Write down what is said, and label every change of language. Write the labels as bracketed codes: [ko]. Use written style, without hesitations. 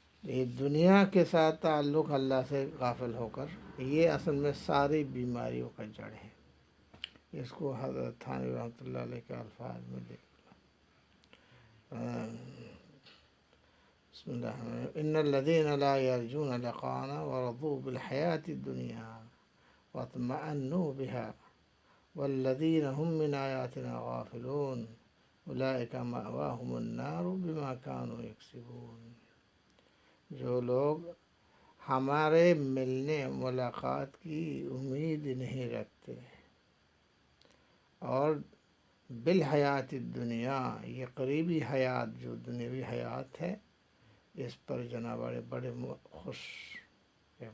[ur] یہ دنیا کے ساتھ تعلق اللہ سے غافل ہو کر، یہ اصل میں ساری بیماریوں کا جڑ ہے. اس کو حضرت تھانوی رحمۃ اللہ علیہ کے الفاظ میں دیکھ [ar] بسم اللہ الرحمن الرحیم. ان الذین لا یرجون لقاءنا ورضوا بالحیاة الدنیا واطمأنوا بها والذین هم من آیاتنا غافلون اولئک مأواهم النار بما كانوا یکسبون. [ur] جو لوگ ہمارے ملنے ملاقات کی امید نہیں رکھتے اور [ar] بالحیات الدنیا، [ur] یہ قریبی حیات جو دنیاوی حیات ہے، اس پر جناب بڑے خوش ہے.